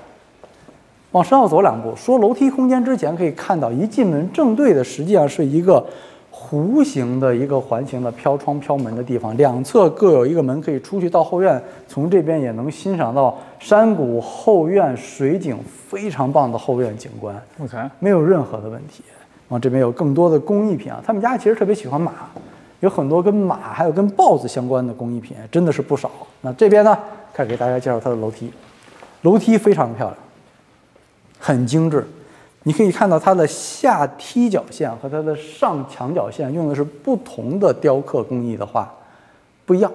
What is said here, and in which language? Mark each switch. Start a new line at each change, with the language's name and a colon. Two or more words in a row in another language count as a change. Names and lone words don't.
Chinese: 往身後走2步，說樓梯空間之前可以看到，一進門正對的實際上是一個弧形的一個環形的飄窗飄門的地方，兩側各有一個門可以出去到後院，從這邊也能欣賞到山谷後院水景，非常棒的後院景觀。 OK，没有任何的問題。往这邊有更多的工藝品啊，他們家其實特別喜歡馬，有很多跟馬還有跟豹子相關的工藝品，真的是不少。那這邊呢，開始給大家介紹它的樓梯，樓梯非常的漂亮，很精緻。你可以看到它的下踢腳線和它的上牆角線用的是不同的雕刻工藝的畫，不一樣。